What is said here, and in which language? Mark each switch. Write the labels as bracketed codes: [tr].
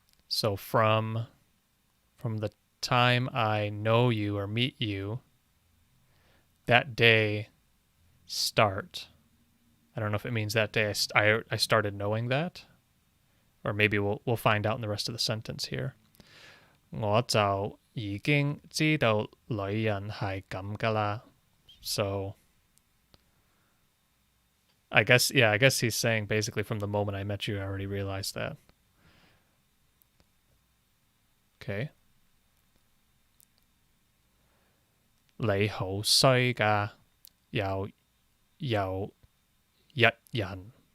[en] So from the time I know you or meet you, that day start. I don't know if it means that day I started knowing that, or maybe we'll find out in the rest of the sentence here. [yue] 我就已經知道女人係咁㗎啦. [en] So I guess he's saying basically from the moment I met you, I already realized that. Okay. [yue] 你好衰㗎,又一人.